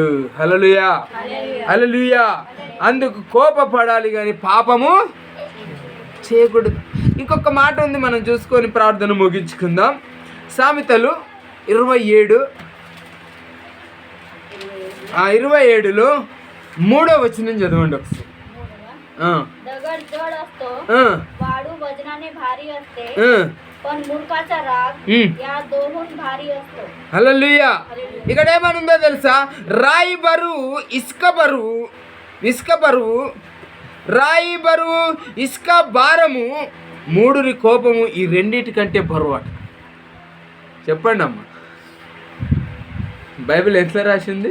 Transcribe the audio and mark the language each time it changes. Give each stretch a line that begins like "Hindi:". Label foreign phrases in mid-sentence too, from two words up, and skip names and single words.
Telugu: హల్లెలూయా, హల్లెలూయా. అందుకు కోపపడాలి కానీ పాపము చేయకూడదు. ఇంకొక మాట ఉంది, మనం చూసుకొని ప్రార్థన ముగించుకుందాం. సామెతలు 27లో 3వ వచనం చదవండి ఒకసారి.
Marathi: दगड जड असतो, वाळू वजनाने भारी असते, पण मूर्खाचा राग या दोहून भारी असतो.
Telugu: హల్లెలూయా. ఇక్కడ ఏమనుందో తెలుసా? రాయి బరువు, ఇసుక బరువు, రాయి బరువు, ఇసుక భారము, మూడుని కోపము, ఈ రెండిటికంటే బరువు అట. చెప్పండి అమ్మ, బైబిల్ ఎట్లా రాసింది?